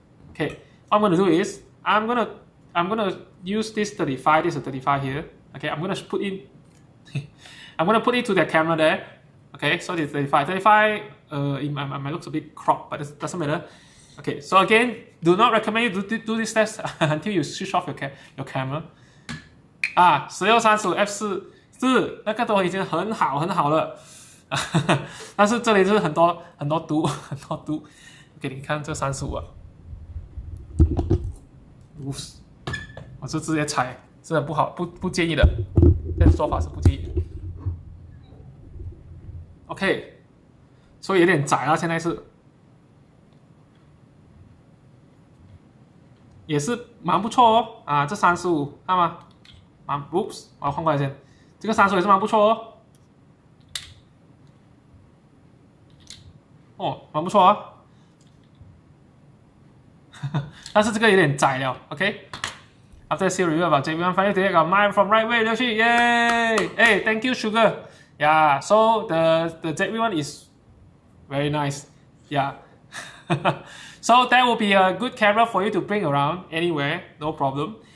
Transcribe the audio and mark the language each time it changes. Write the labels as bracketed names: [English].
[English] Okay, what I'm gonna do is I'm gonna use this 35. This is a 35 here. Okay, I'm gonna put in. I'm gonna put it to the camera there. Okay, so it's 35. 35. It might looks a bit cropped, but it doesn't matter. Okay, so again, do not recommend you do this test until you switch off your camera. [Chinese] 1635 f4是那个都已经很好了。但是这里就是很多读。给你看这35啊，我就直接踩，真的不好，不建议的，这做法是不建议的。 OK， 所以有点窄了，现在是，也是蛮不错哦这35看吗？Oops， 我换过来先，这个35也是蛮不错蛮不错但是这个有点窄了 ，OK。 [English] After see review about JB1, finally today I got mine from right way 去 yay! Hey, thank you, Sugar. Yeah, so the JB1 is very nice. Yeah. So that will be a good camera for you to bring around anywhere, no problem.